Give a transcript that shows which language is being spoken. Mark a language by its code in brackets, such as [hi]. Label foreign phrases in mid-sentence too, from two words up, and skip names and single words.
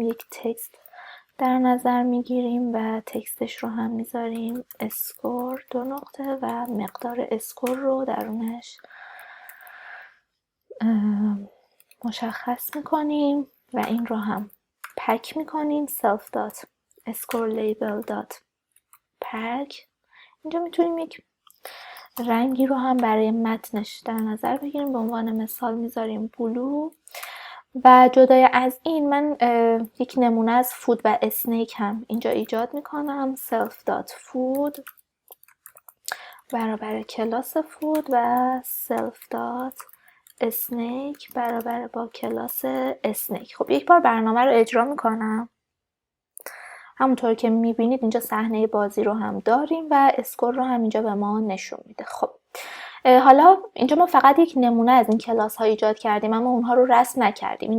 [fa] یک تکست در نظر میگیریم و تکستش رو هم میذاریم اسکور 2 نقطه و مقدار اسکور رو درونش مشخص میکنیم و این رو هم پک میکنیم [en] self dot score label dot pack. [fa] اینجا میتونیم یک رنگی رو هم برای متنش در نظر بگیریم، به عنوان مثال میذاریم بلو. و جدای از این من یک نمونه از فود و اسنیک هم اینجا ایجاد میکنم [en] self dot food [fa] برابر کلاس فود و [en] self dot [fa] اسنیک برابر با کلاس اسنیک. خب یک بار برنامه رو اجرا میکنم. همونطور که میبینید اینجا صحنه بازی رو هم داریم و اسکور رو هم اینجا به ما نشون میده. خب حالا اینجا ما فقط یک نمونه از این کلاس ها ایجاد کردیم اما اونها رو رسم نکردیم.